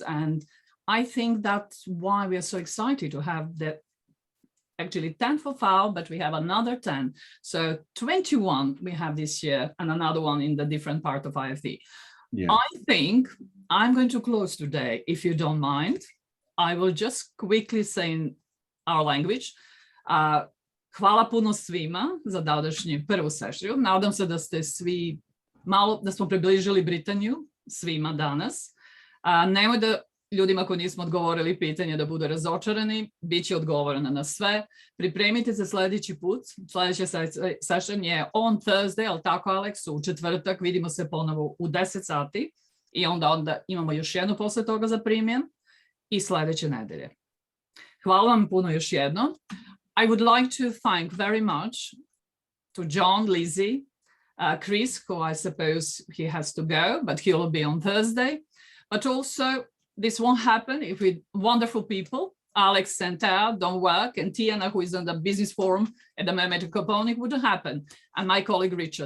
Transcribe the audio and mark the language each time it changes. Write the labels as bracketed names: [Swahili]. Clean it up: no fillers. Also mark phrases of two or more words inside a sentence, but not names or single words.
[English] And I think that's why we are so excited to have the actually 10 for FAO, but we have another 10. So 21 we have this year and another one in the different part of IFD. Yeah. I think I'm going to close today, if you don't mind. I will just quickly say in our language. [Croatian] Hvala puno svima za današnju prvu sesiju. Nadam se da ste svi da smo približili Britaniju svima danas. Nemoj da ljudima koji nismo odgovorili pitanje da budu razočarani, bit će odgovoreno na sve. Pripremite se sljedeći put. Sljedeća session je [English] on Thursday, [Croatian] ali tako Alex, u četvrtak. Vidimo se ponovo u 10 sati i onda imamo još jednu posle toga za primjen i sljedeće nedelje. Hvala vam puno još jednom. [English] I would like to thank very much to John, Lizzie, Chris, who I suppose he has to go, but he will be on Thursday. But also, this won't happen if with wonderful people, Alex Santer, Don Work, and Tiana, who is on the business forum at the moment of Component, wouldn't happen, and my colleague Richard.